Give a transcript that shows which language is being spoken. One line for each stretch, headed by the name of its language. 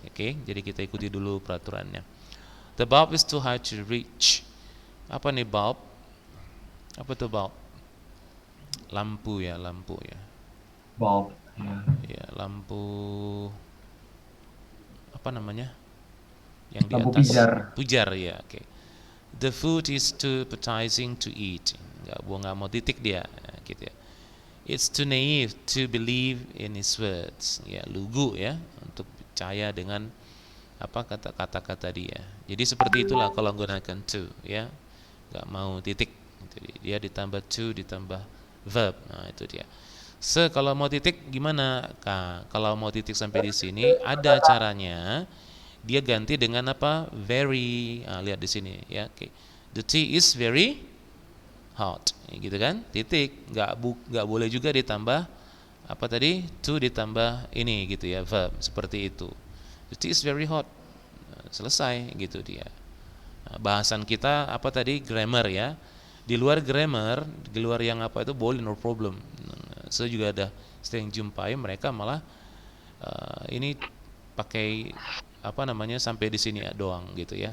Indonesian: Oke, jadi kita ikuti dulu peraturannya.
English: The bulb is too high to reach.
Indonesian: Apa nih bulb? Apa tuh bulb? Lampu ya. Bulb. Ya, lampu apa namanya? Yang di Lampu atas. pijar. Pujar ya, oke.
English: The food is too appetizing to eat.
Indonesian: Nggak mau titik dia, gitu ya.
English: It's too naive to believe in his words.
Indonesian: Ya, lugu ya untuk percaya dengan apa kata-kata dia. Jadi seperti itulah kalau menggunakan to ya. Nggak mau titik. Dia ditambah to ditambah verb. Nah, itu dia. So kalau mau titik gimana? Nah, kalau mau titik sampai di sini ada caranya. Dia ganti dengan apa? Very. Nah, lihat di sini ya. Okay.
English: The tea is very hot,
Indonesian: gitu kan? Titik. Nggak boleh juga ditambah apa tadi? To ditambah ini gitu ya, verb seperti itu.
English: The tea is very hot.
Indonesian: Selesai gitu dia. Nah, bahasan kita apa tadi? Grammar ya. Di luar grammar, di luar yang apa itu boleh,
English: no problem.
Indonesian: Saya juga ada sering jumpai mereka malah ini pakai apa namanya sampai di sini doang gitu ya.